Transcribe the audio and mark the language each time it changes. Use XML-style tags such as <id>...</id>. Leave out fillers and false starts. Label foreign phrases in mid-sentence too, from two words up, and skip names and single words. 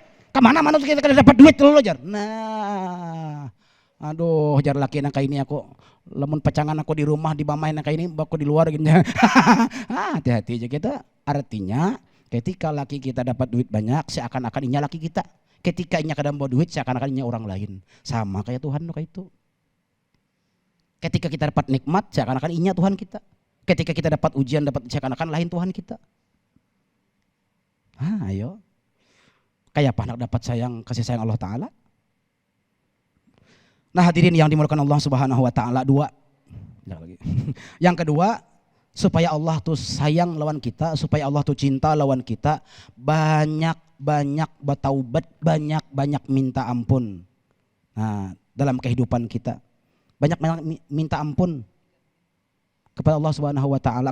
<bjn>Kemana mana kita dapat duit dulu jar. Nah, aduh jar laki nang kayak ini aku. Lamun pacangan aku di rumah di bamain nang kayak ini, aku di luar gini. Hati-hati aja kita.</bjn> <id>Artinya ketika laki kita dapat duit banyak, seakan-akan inya laki kita. Ketika inya kadang bawa duit, seakan-akan inya orang lain. Sama kayak Tuhan kayak itu. Ketika kita dapat nikmat, seakan-akan inya Tuhan kita. Ketika kita dapat ujian, dapat seakan-akan lain Tuhan kita. Ayo.</id> <bjn>Kayak apa nak dapat kasih sayang Allah Ta'ala?</bjn> <id>Nah hadirin yang dimuliakan Allah</id> <ar>سبحانه وتعالى,</ar> <id>dua.</id> <bjn>Yang kedua, supaya Allah tuh sayang lawan kita, supaya Allah tuh cinta lawan kita, banyak bertaubat, banyak minta ampun.</bjn> <id>Nah, dalam kehidupan kita. Banyak minta ampun kepada Allah</id> <ar>سبحانه وتعالى.</ar>